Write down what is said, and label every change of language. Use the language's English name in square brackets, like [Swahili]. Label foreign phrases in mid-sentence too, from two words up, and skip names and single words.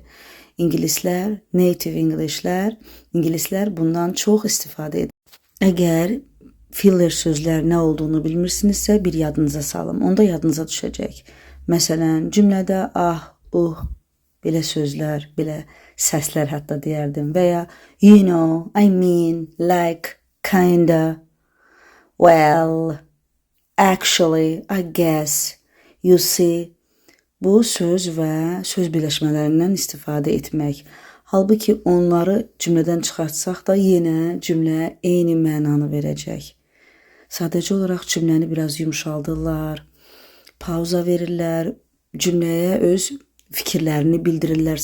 [Azerbaijani] İngilislər, native İngilislər bundan çox istifadə edir. Əgər filler sözlər nə olduğunu bilmirsinizsə, bir yadınıza salın. Onda yadınıza düşəcək. Məsələn, cümlədə belə sözlər, belə səslər hətta deyərdim. Və ya [English] you know, I mean, like, kinda, well, actually, I guess, you see. [Azerbaijani] Bu söz və söz birləşmələrindən istifadə etmək. Halbuki onları cümlədən çıxartsaq da yenə cümlə eyni mənanı verəcək. Sadəcə olaraq cümləni biraz yumşaldırlar, pauza verirlər, cümləyə öz fikirlərini bildirirlər.